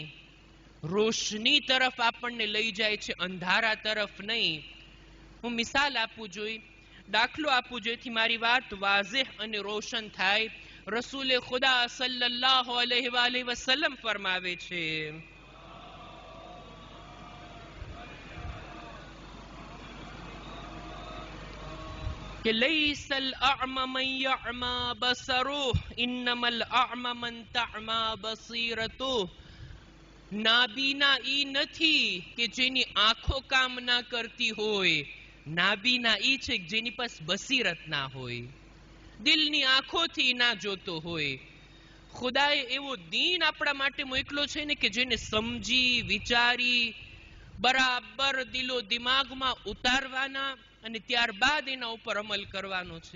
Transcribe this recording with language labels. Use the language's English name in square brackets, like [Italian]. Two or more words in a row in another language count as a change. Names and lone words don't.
[Gujarati] રોશની તરફ આપણને લઈ જાય છે, અંધારા તરફ નહીં. હું મિસાલ આપું જોઈએ, દાખલો આપું જેથી મારી વાત વાઝેહ અને રોશન થાય. રસૂલે ખુદા [Arabic] صلى الله عليه وسلم [Gujarati] ફરમાવે છે, [Arabic] کہ لیس الاعمى من يعمى بصره انما الاعمى من تعمى بصيرته. [Gujarati] નાબીના ઈ નથી કે જેની આંખો કામ ના કરતી હોય, નાબીના ઈ છે જેની પાસે બસીરત ના હોય. દિલની આંખોથી ના જોતો હોય. ખુદાએ એવો દીન આપણા માટે મોકલો છે ને કે જેને સમજી વિચારી બરાબર દિલો દિમાગમાં ઉતારવાના અને ત્યારબાદ એના ઉપર અમલ કરવાનો છે.